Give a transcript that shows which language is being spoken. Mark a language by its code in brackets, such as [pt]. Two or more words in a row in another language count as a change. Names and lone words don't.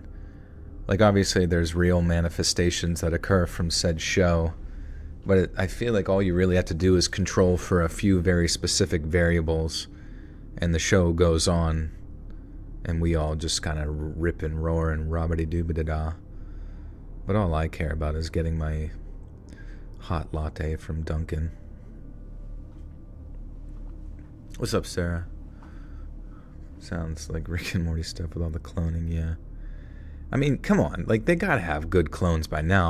[en] Like, obviously, there's real manifestations that occur from said show, but I feel like all you really have to do is control for a few very specific variables, and the show goes on, and we all just kind of rip and roar and robbity-doo-ba-da-da. But all I care about is getting my hot latte from Dunkin'. What's up, Sarah? Sounds like Rick and Morty stuff with all the cloning, yeah. I mean, come on, like, they gotta have good clones by now.